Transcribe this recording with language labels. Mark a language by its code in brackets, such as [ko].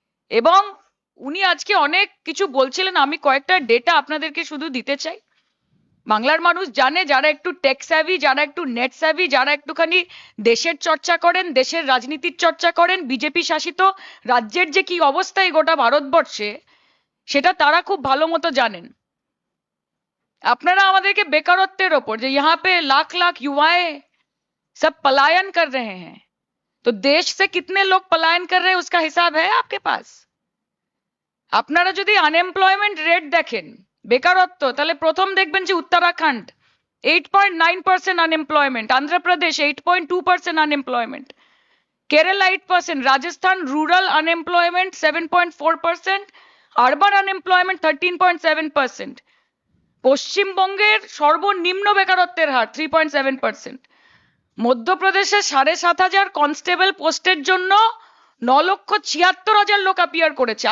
[bn] এবং উনি আজকে অনেক কিছু বলছিলেন, আমি কয়েকটা ডেটা আপনাদেরকে শুধু দিতে চাই। বাংলার মানুষ জানে, যারা একটু টেক স্যাভি, যারা একটু নেট স্যাভি, যারা একটুখানি দেশের চর্চা করেন, দেশের রাজনীতির চর্চা করেন, বিজেপি শাসিত রাজ্যের যে কি অবস্থা এই গোটা ভারতবর্ষে, সেটা তারা খুব ভালো মতো জানেন। আপনারা আমাদেরকে বেকারত্বের ওপর, যে [hi] यहाँ पे लाख लाख युवाएं सब पलायन कर रहे हैं, तो देश से कितने लोग पलायन कर रहे हैं उसका हिसाब है आपके पास? [bn] আপনারা যদি আনএমপ্লয়মেন্ট রেট দেখেন, বেকারত্ব, তাহলে প্রথম দেখবেন যে Uttarakhand 8.9% unemployment, Andhra Pradesh 8.2% unemployment, Kerala 8%, Rajasthan rural unemployment 7.4%, urban unemployment 13.7%, পশ্চিমবঙ্গের সর্বনিম্ন বেকারত্বের হার 3.7%, মধ্যপ্রদেশে 7,500 কনস্টেবল পোস্টের জন্য 9,76,000 লোক অ্যাপিয়ার করেছে।